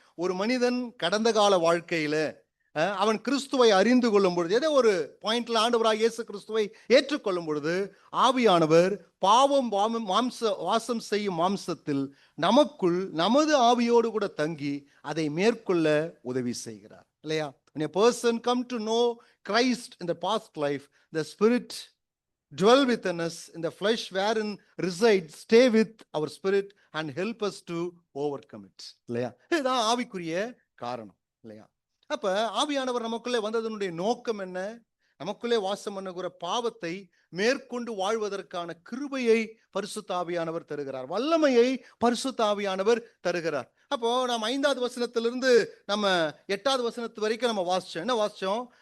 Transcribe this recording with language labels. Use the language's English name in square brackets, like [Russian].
[Tamil] ஒரு மனிதன் கடந்த கால வாழ்க்கையில அவன் கிறிஸ்துவை அறிந்து கொள்ளும் பொழுது, ஏதோ ஒரு பாயிண்ட்ல ஆண்டவராக இயேசு கிறிஸ்துவை ஏற்றுக்கொள்ளும் பொழுது, ஆவியானவர் பாவம் வாசம் செய்யும் மாம்சத்தில் நமக்குள் நமது ஆவியோடு கூட தங்கி அதை மேற்கொள்ள உதவி செய்கிறார் இல்லையா? [English] When a person come to know Christ in the past life, the Spirit dwell within us, in the flesh wherein resides, stay with our spirit and help us to overcome it இல்லையா? [Tamil] இதுதான் ஆவிக்குரிய காரணம் இல்லையா? அப்ப ஆவியானவர் நமக்குள்ளே வந்ததனுடைய நோக்கம் என்ன? நமக்குள்ளே வாசம் பண்ணுகிற பாவத்தை மேற்கொண்டு வாழ்வதற்கான கிருபையை பரிசுத்த ஆவியானவர் தருகிறார், வல்லமையை பரிசுத்த ஆவியானவர் தருகிறார். அப்போ நாம் 5வது வசனத்திலிருந்து நம்ம 8வது வசனத்து வரைக்கும் நம்ம வாசிச்சோம். என்ன வாசிச்சோம்?